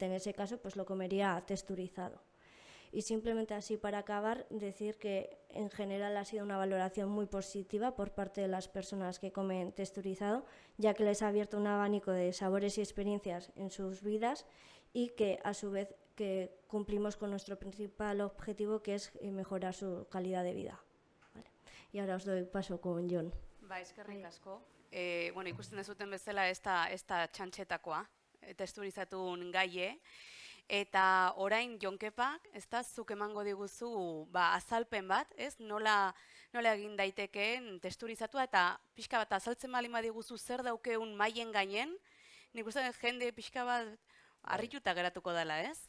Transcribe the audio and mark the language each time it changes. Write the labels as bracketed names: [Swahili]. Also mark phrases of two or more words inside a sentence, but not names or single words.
[Spanish] En ese caso, pues lo comería texturizado. Y simplemente así para acabar, decir que en general ha sido una valoración muy positiva por parte de las personas que comen texturizado, ya que les ha abierto un abanico de sabores y experiencias en sus vidas y que a su vez que cumplimos con nuestro principal objetivo, que es mejorar su calidad de vida. Vale. Y ahora os doy paso con Jon. [Basque] Eskerrik asko. Ikusten dezuten bezala ez da txantxetakoa. testurizatun gaie, eta orain Jonkepak, ez da, zuk emango diguzu azalpen bat, ez? Nola egin daitekeen testurizatua, eta pixka bat azaltzen bali diguzu zer daukeun maien gainen, nik uste jende pixka bat harrituta geratuko dela, ez?